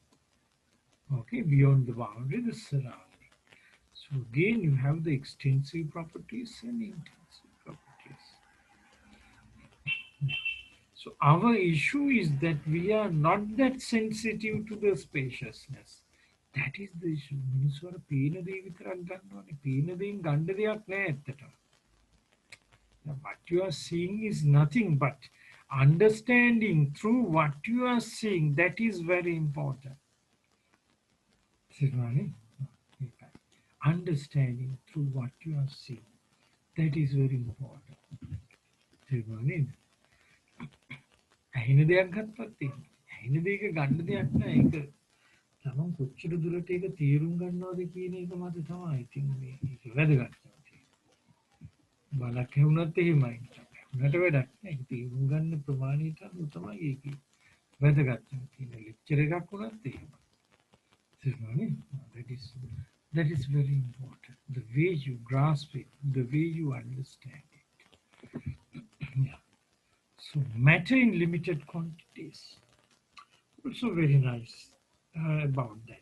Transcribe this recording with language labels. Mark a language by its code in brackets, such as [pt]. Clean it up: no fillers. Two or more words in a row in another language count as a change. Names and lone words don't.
[en] Okay, beyond the boundary, the surrounding. So again, you have the extensive properties and intensive properties. So our issue is that we are not that sensitive to the spaciousness. That is the issue. [si] මිනිස්සුන්ට පේන දේ විතරක් ගන්නවනේ. පේන දේෙන් ගන්න දෙයක් නෑ ඇත්තට. [en] What you are seeing is nothing but understanding through what you are seeing. That is very important. Understanding through what you are seeing. That is very important. [si] ඇහෙන දෙයක් ගත්තත් ඇහෙන දෙයක ගන්න දෙයක් නෑ. ඒක තමන් කොච්චර දුරට ඒක තේරුම් ගන්නවද කියන එක මත තමයි ඉතින් මේක වැදගත්. බලක් ඇහුණත් එහෙමයි. උනට වැඩක් නෑ. ඒක තේරුම් ගන්න ප්‍රමාණයට අනුව තමයි ඒක වැදගත් තියෙන. ලෙක්චර් එකක් වුණත් එහෙමයි. [en] That is very important. The way you grasp it, the way you understand it. Yeah. So matter in limited quantities. Also very nice about that.